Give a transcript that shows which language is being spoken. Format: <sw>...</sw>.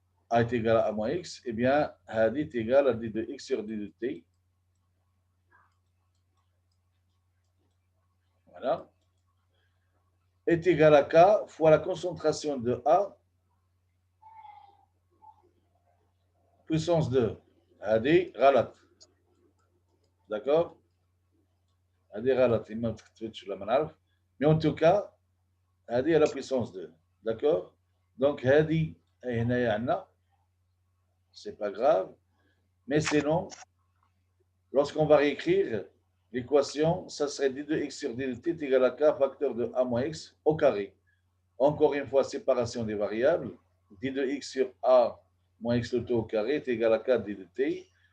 <fr>A est égal à A moins X, eh bien, Hadi est égal à D2X sur D2T. Voilà. Est égal à K fois la concentration de A puissance 2.</fr> <ar>هذه غلط.</ar> <fr>D'accord؟</fr> <ar>هذه غلط. ما تكتبتش ولا ما نعرف.</ar> <fr>Mais en tout cas,</fr> <ar>هذه</ar> <fr>à la puissance 2. D'accord? Donc,</fr> <ar>هذه هنا عندنا.</ar> <fr>C'est pas grave. Mais sinon, lorsqu'on va réécrire l'équation, ça serait d de x sur d de t est égal à k facteur de a moins x au carré. Encore une fois, séparation des variables. D de x sur a moins x le tout au carré est égal à k d de t.</fr>